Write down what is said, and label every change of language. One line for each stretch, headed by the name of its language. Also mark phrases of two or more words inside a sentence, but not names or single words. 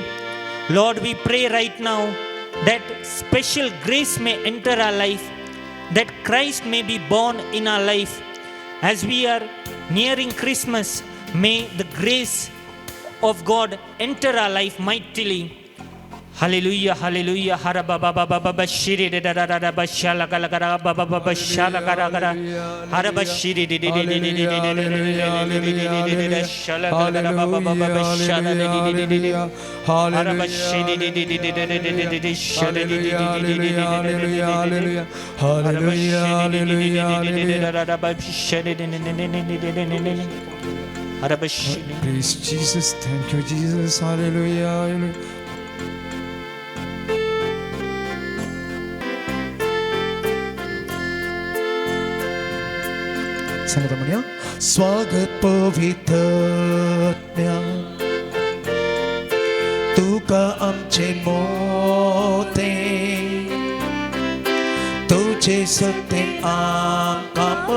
English: Lord, we pray right now that special grace may enter our life, that Christ may be born in our life. As we are nearing Christmas, may the grace of God enter our life mightily. Hallelujah, hallelujah. Hara baba baba baba shiri de da da da da bashala gala gara baba baba shala gara gara. Hara bashiri de de de de de de de de shala gara baba baba shala de de de de. Hara bashiri de de de de de de de shala de de de de de. Hara bashiri de de de da da bashiri de de de. Hara bashiri. Praise Jesus. Thank you, Jesus. Hallelujah. Hallelujah.
Konkani: सांगा म्हणूया स्वागत पवित्रज्ञा तुका आमचे मोते तुझे सत्य आमकां